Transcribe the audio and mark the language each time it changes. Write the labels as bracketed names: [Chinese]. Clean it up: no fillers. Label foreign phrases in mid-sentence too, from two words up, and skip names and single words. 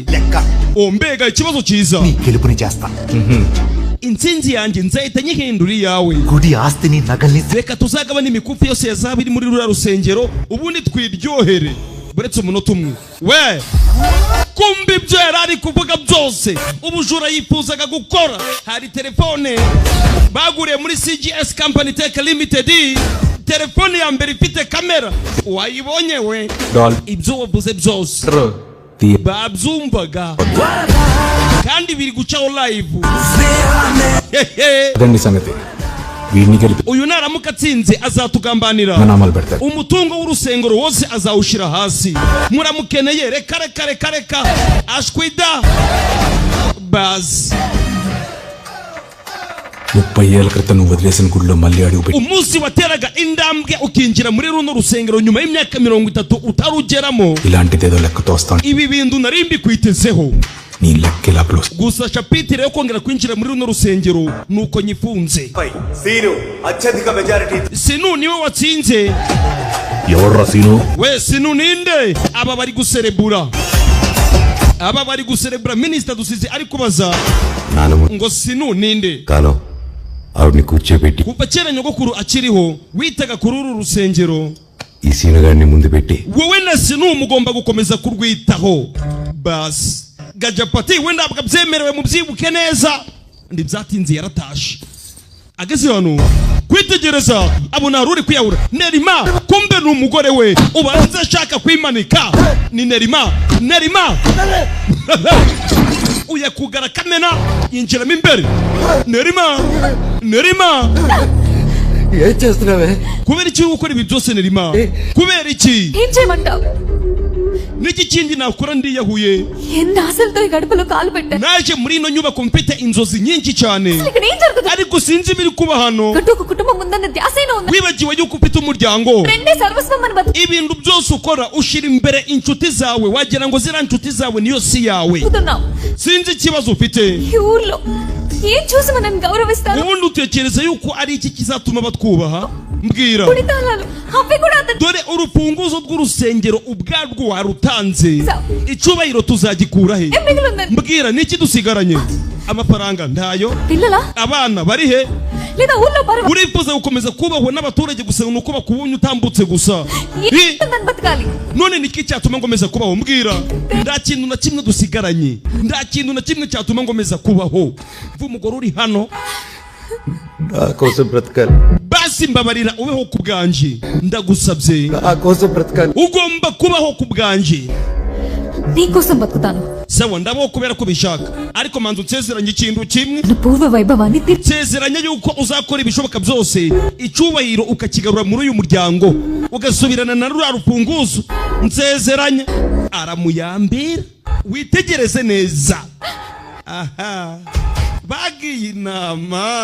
[Kinyarwanda] mbega ikibazo cyiza. [Telugu] నీ గెలుపుని చేస్తా. [Kinyarwanda] intsinzi yanjye nzahita nyihindura iyawe. [Telugu] గుడి ఆస్తిని నగల్ని [Kinyarwanda] reka tuzagabana imikufi yose yazaba iri muri ruriya rusengero ubundi twiryohere. buretse umunota umwe we kumbi ibyo yari ari kuvuga byose ubujura yifuzaga gukora. hari telefone baguriye muri CGS Company Tech Limited, telefone ya mbere ifite kamera. wayibonye we? ibyo wavuze byose babyumvaga kandi biri gucaho live. [Telugu] అదండి సంగతి. వీడిని గెలిపి [Kinyarwanda] uyu naramuka atsinze azatugambanira. [Telugu] నామాలు పెడతారు. [Kinyarwanda] umutungo w'urusengero wose azawushira hasi. muramukeneye reka ashwida bas [Telugu] 30 ఏళ్ల క్రితం నువ్వు వదిలేసిన గుడిలో మళ్ళీ అడుగు పెట్టి [Kinyarwanda] umunsi wateraga indambwe ukinjira muri runo rusengero nyuma y'imyaka 30 utarugeramo. [Telugu] ఇలాంటిదేదో లెక్క తోస్తాను. [Kinyarwanda] ibi bintu nari mbikwitezeho. [Telugu] నీ లెక్క ఇలా ప్లస్ [Kinyarwanda] gusa chapitire yo kongera kwinjira muri runo rusengero nuko nyifunze. [Telugu] సీను అత్యధిక మెజారిటీ [Kinyarwanda] Sinu niwe watsinze. [Telugu] ఎవర్రా సీను? [Kinyarwanda] we Sinu ninde? aba bari guserebura minister dusize ari kubaza ngo Sinu ninde? [Telugu] కాను ఆవిడ్ని కూర్చోబెట్టి [Kinyarwanda] kuva kera nyogokuru akiriho witaga kuri uru rusengero. [Telugu] ఈ సీను గారిని ముందు పెట్టి [Kinyarwanda] wowe na Sinu mugomba gukomeza kurwitaho. bas Gajapati we ntabwo byemerewe mubyibuke neza. ndi byatinze yaratashe ageze hano kwitegereza abona ruri kwiyahura. Nerima kumbe ni umugore we ubanza ashaka kwimanika. ni Nerima uya kugara kamena yinjiramo imbere. Nerima [Telugu] ఏం చేస్తున్నావే? [Kinyarwanda] kubera iki gukora ibi byose Nerima? kubera iki? [Telugu] ఏం చేయమంటావు? [Kinyarwanda] niki kindi nakora ndiyahuye [Telugu] ఎన్ని ఆశలతో ఈ గడపలో కాలు పెట్టాను [Kinyarwanda] naje muri ino nyubako mfite inzozi nyinshi cyane [Telugu] ఇక్కడ ఏం జరుగుతుంది [Kinyarwanda] ariko sinzi ibiri kuba hano [Telugu] ఒక కుటుంబం ఉందన్న ధ్యాసైనా ఉంది [Kinyarwanda] wibagiwe yuko ufite umuryango [Telugu] రెండే సర్వస్వం మన బతుకు [Kinyarwanda] ibintu byose ukora ushira imbere inshuti zawe wagira ngo zira inshuti zawe niyo si yawe sinzi ikibazo ufite [Telugu] ఈ ఊర్లో ఏం చూసి మనల్ని గౌరవిస్తారు [Kinyarwanda] ubundi utekereza yuko ari iki kizatuma batwubaha mbwira dore urufunguzo rw'urusengero ubwarwo warutanze icyubahiro tuzagikura he mbwira niki dusigaranye amafaranga ntayo abana bari he urifuza gukomeza kubahwa n'abaturage gusa nuko bakubonye utambutse gusa none niki cyatuma ngomeza kubaho mbwira nta kintu na kimwe dusigaranye nta kintu na kimwe cyatuma ngomeza kubaho umugore uri hano nakose bratkal basi mbabarira ubeho ku bwanje ndagusabye nakose bratkal ugomba kubaho ku bwanje [Telugu] నీకోసం బతుకుతాను [Kinyarwanda] sawa ndabaho kubera ko bishaka ariko manzu nsezeranye ikintu kimwe [Telugu] పూర్వ వైభవాన్ని [Kinyarwanda] nsezeranye yuko uzakora ibishoboka byose icyubahiro ukakigarura muri uyu muryango ugasubirana na rura rufunguzo nsezeranye aramuyambira witegereze neza aha bagiye inama